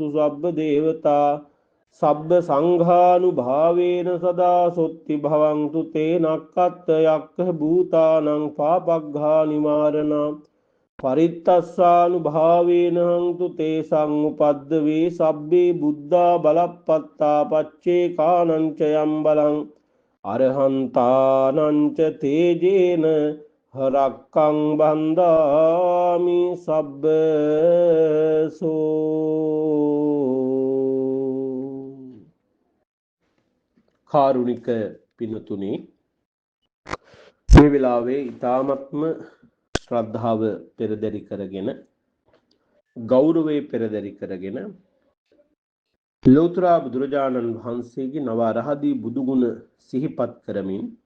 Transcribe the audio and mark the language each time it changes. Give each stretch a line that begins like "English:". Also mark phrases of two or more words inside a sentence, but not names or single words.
Pali: සබ්බ දේවතා සබ්බ සංඝානුභාවේන සදා සොත්ති භවන්තු තේ නක්ඛත් යක්ඛ භූතානං පාපග්ඝා නිවාරණං පරිත්තස්සානුභාවේන හංතු තේ සංඋපද්දවේ සබ්බේ බුද්ධා බලප්පත්තා පච්චේ කානංච යම් බලං අරහන්තානංච තේජේන හරක්කං බන්දාමි සබ්බසෝ.
Sinhala: කාරුණික පින්තුනි, මේ වෙලාවේ ඊ타මත්ම ශ්‍රද්ධාව පෙරදරි කරගෙන ගෞරවයේ පෙරදරි කරගෙන ලෝතර බුදුරජාණන් වහන්සේගේ නව අරහදී බුදුගුණ සිහිපත් කරමින්